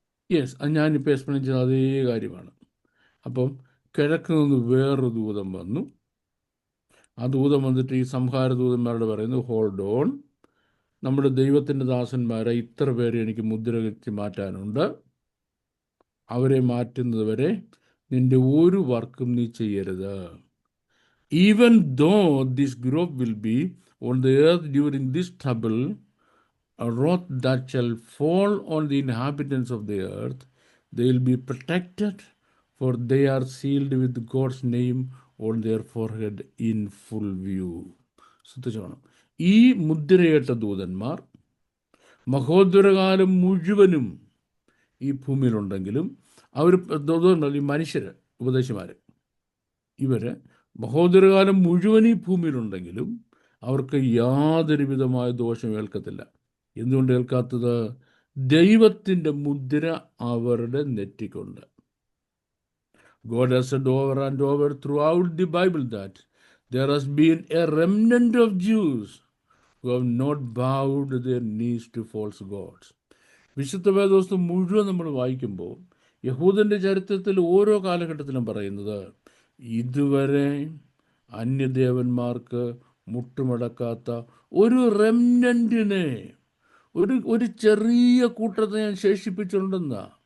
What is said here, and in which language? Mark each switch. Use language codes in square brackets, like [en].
[ml] Yes, ഞാനിപ്പോൾ explain ചെയ്ത അതേ കാര്യമാണ്. അപ്പം കിഴക്ക് നിന്ന് വേറൊരു ദൂതം വന്നു. ആ ദൂതം വന്നിട്ട് ഈ സംഹാര ദൂതന്മാരോട് പറയുന്നു, [en] hold on, [ml] നമ്മുടെ ദൈവത്തിൻ്റെ ദാസന്മാരെ ഇത്ര പേരെ എനിക്ക് മുദ്ര വെച്ച് മാറ്റാനുണ്ട്. അവരെ മാറ്റുന്നത് വരെ നിന്റെ ഒരു വർക്കും നീ ചെയ്യരുത്. [en] Even though this group will be on the earth during this trouble, a wrath that shall fall on the inhabitants of the earth, they will be protected, for they are sealed with God's name on their forehead in full view. [ml] ശ്രദ്ധിച്ചോണം, ഈ മുദ്രയേറ്റ ദൂതന്മാർ മഹോദരകാലം മുഴുവനും ഈ ഭൂമിയിലുണ്ടെങ്കിലും അവർ ഈ മനുഷ്യർ ഉപദേശിമാർ ഇവർ മഹോദരകാലം മുഴുവൻ ഈ ഭൂമിയിലുണ്ടെങ്കിലും അവർക്ക് യാതൊരു വിധമായ ദോഷം ഏൽക്കത്തില്ല. എന്തുകൊണ്ട് ഏൽക്കാത്തത്? ദൈവത്തിൻ്റെ മുദ്ര അവരുടെ നെറ്റിക്കുണ്ട്. [en] God has said over and over throughout the Bible that there has been a remnant of Jews who have not bowed their knees to false gods. [ml] വിശുദ്ധ വേദപുസ്തകം മുഴുവൻ നമ്മൾ വായിക്കുമ്പോൾ യഹൂദൻ്റെ ചരിത്രത്തിൽ ഓരോ കാലഘട്ടത്തിലും പറയുന്നത് ഇതുവരെ അന്യദേവന്മാർക്ക് മുട്ടുമടക്കാത്ത ഒരു റെംനന്റിനെ, ഒരു ചെറിയ കൂട്ടത്തെ ഞാൻ ശേഷിപ്പിച്ചിട്ടുണ്ടെന്ന.